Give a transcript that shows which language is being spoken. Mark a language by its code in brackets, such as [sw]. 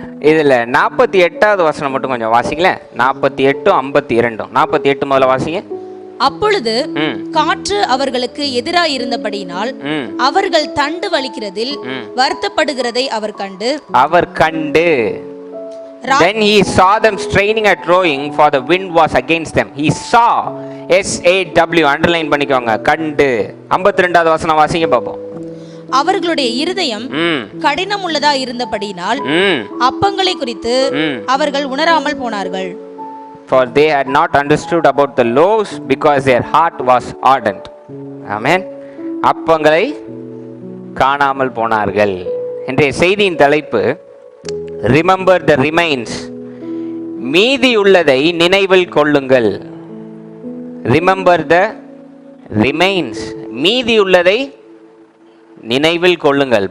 [ta] இதில் 48வது வசனம் மட்டும் கொஞ்சம் வாசிங்களேன். 48 52. 48 முதல்ல வாசிங்க. அப்பொழுது காற்று அவர்களுக்கு எதிராய் இருந்தபடியினால் அவர்கள் தண்டு வலிக்கிறதில் வருத்தப்படுகிறதை அவர் கண்டு [en] Then he saw them straining at rowing, for the wind was against them. He saw, SAW, underline பண்ணிக்கோங்க, கண்டு. [ta] 52வது வசனம் வாசிங்க பாப்போம். அவர்களுடைய இருதயம் கடினம் உள்ளதா இருந்தபடியினால் அப்பங்களை குறித்து அவர்கள் உணராமல் போனார்கள். [en] For they had not understood about the loaves, because their heart was ardent. [ta] Amen. அப்பங்களை காணாமல் போனார்கள். இன்றைய செய்தியின் தலைப்பு [en] Remember the remains. [ta] மீதி உள்ளதை நினைவில் கொள்ளுங்கள். [en] Remember the remains. [ta] மீதி உள்ளதை நினைவில் கொள்ளுங்கள்.